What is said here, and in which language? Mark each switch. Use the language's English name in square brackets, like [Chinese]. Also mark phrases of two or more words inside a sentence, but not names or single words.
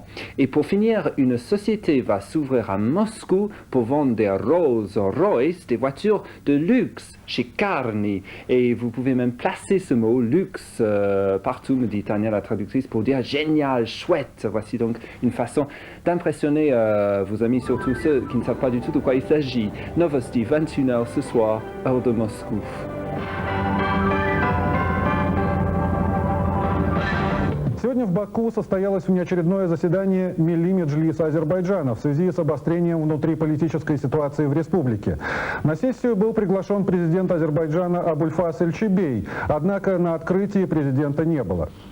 [French] Et pour finir, une société va s'ouvrir à Moscou pour vendre des Rolls-Royce, des voitures de luxe chez Carni. Et vous pouvez même placer ce mot luxe partout, me dit Tania, la traductrice, pour dire génial, chouette. Voici donc une façon d'impressionner vos amis, surtout ceux qui ne savent pas du tout de quoi il s'agit. Novosti, 21h ce soir, heure de Moscou. [Russian] Сегодня в Баку состоялось внеочередное заседание Милли Меджлиса Азербайджана в связи с обострением внутриполитической ситуации в республике. На сессию был приглашен президент Азербайджана Абульфас Эльчебей, однако на открытии президента не было.